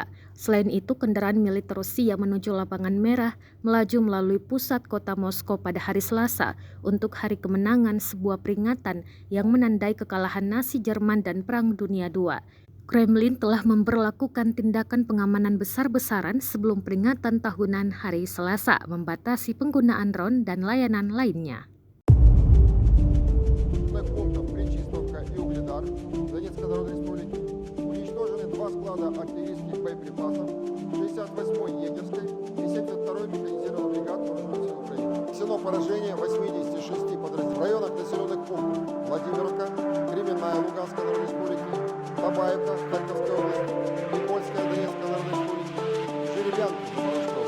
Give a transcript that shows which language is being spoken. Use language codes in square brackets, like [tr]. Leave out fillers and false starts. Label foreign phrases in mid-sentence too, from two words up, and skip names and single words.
[id] Selain itu, kendaraan militer Rusia menuju Lapangan Merah melaju melalui pusat kota Moskow pada hari Selasa untuk Hari Kemenangan, sebuah peringatan yang menandai kekalahan Nazi Jerman dan Perang Dunia II. Kremlin telah memberlakukan tindakan pengamanan besar-besaran sebelum peringatan tahunan hari Selasa, membatasi penggunaan drone dan layanan lainnya. [ru] Донецкой Народной Республики уничтожены 2 склада артиллерийских боеприпасов 68-й егерской и 72-й механизированной бригад вооруженных сил Украины. Нанесено поражение 86 подразделений в районах населенных пунктов Владимировка, Кременная Луганской Народной Республики, Табаевка Харьковской области, Никольская Донецкой Народной Республики, Жеребянка